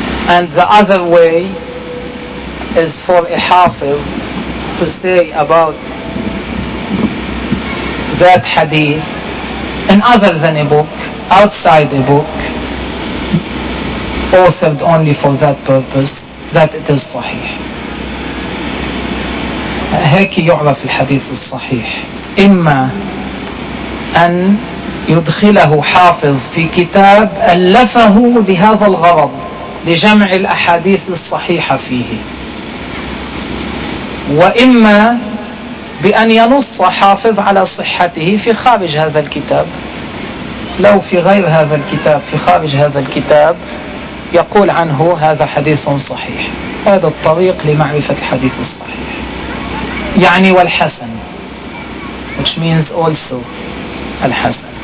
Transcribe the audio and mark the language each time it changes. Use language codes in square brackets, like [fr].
[en] And the other way is for a hafiz to say about that hadith in other than a book, outside a book, authored only for that purpose, that it is sahih. [ar] هيك يعرف الحديث الصحيح. إما أن يدخله حافظ في كتاب ألفه بهذا الغرض لجمع الأحاديث الصحيحة فيه، وإما بأن ينص حافظ على صحته في خارج هذا الكتاب. لو في غير هذا الكتاب، في خارج هذا الكتاب، يقول عنه هذا حديث صحيح. هذا الطريق لمعرفة الحديث الصحيح. يعني والحسن، [en] which means also [ar] الحسن.